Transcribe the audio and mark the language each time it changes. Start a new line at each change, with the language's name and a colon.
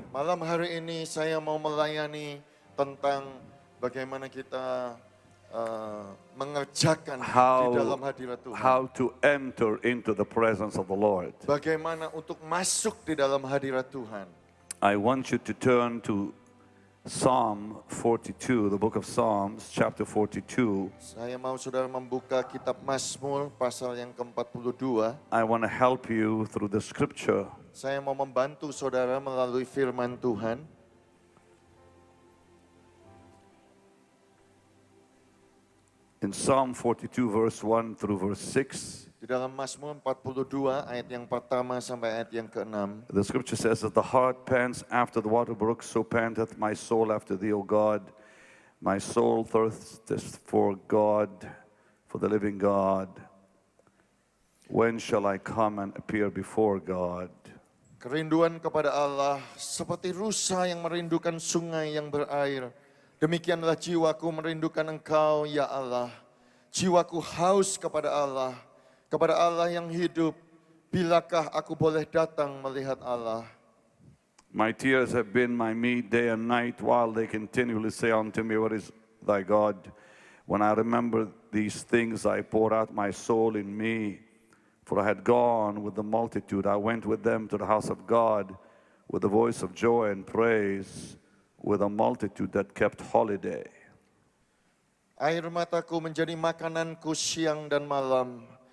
Indonesian: Malam hari ini saya mau melayani tentang bagaimana kita mengerjakan di dalam hadirat Tuhan.
English: How to enter into the presence of the Lord.
Indonesian: Bagaimana untuk masuk di dalam hadirat Tuhan.
English: I want you to turn to Psalm 42, the book of Psalms, chapter 42.
Indonesian: Saya mau saudara membuka kitab Mazmur pasal yang ke-42.
English: I want to help you through the scripture.
Indonesian: Saya mau membantu saudara melalui firman Tuhan.
English: In Psalm 42, verse 1 through verse 6,
Indonesian: Di dalam Mazmur 42 ayat yang pertama sampai ayat yang ke-6.
English: the scripture says that the heart pants after the water brook, so panteth my soul after thee, O God. My soul thirsteth for God, for the living God. When shall I come and appear before God?
Indonesian: Kerinduan kepada Allah seperti rusa yang merindukan sungai yang berair. Demikianlah jiwaku merindukan Engkau, ya Allah. Jiwaku haus kepada Allah yang hidup. Bilakah aku boleh datang melihat Allah?
English: My tears have been my meat day and night, while they continually say unto me, Where is thy God? When I remember these things, I pour out my soul in me. For I had gone with the multitude. I went with them to the house of God with the voice of joy and praise, with a multitude that kept holiday.
Indonesian: Air mataku menjadi makananku siang dan malam.